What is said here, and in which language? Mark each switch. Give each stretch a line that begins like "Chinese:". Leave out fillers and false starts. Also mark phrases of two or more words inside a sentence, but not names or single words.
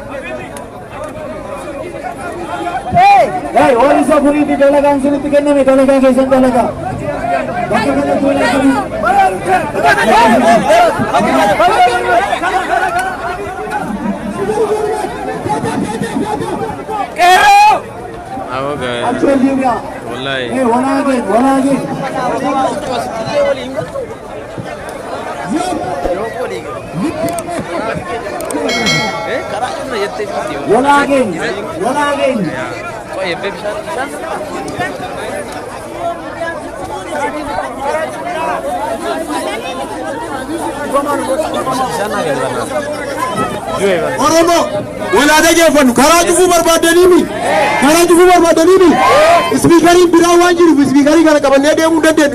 Oromo: Waan isa furiitti dalagaan sinitti kenname dalagaa keessan dalagaa. Bakka kana tuulee Libya. Wallahi.
English: One again. One again. Oh, ya beb sen.
Oromo: Oromo, walaada geeffannu karaa cufuu barbaadaniimi. Karaa cufuu barbaadaniimi. Ispiikarii biraa waan jiruuf ispiikarii kana qabannee deemuu hin dandeenyu.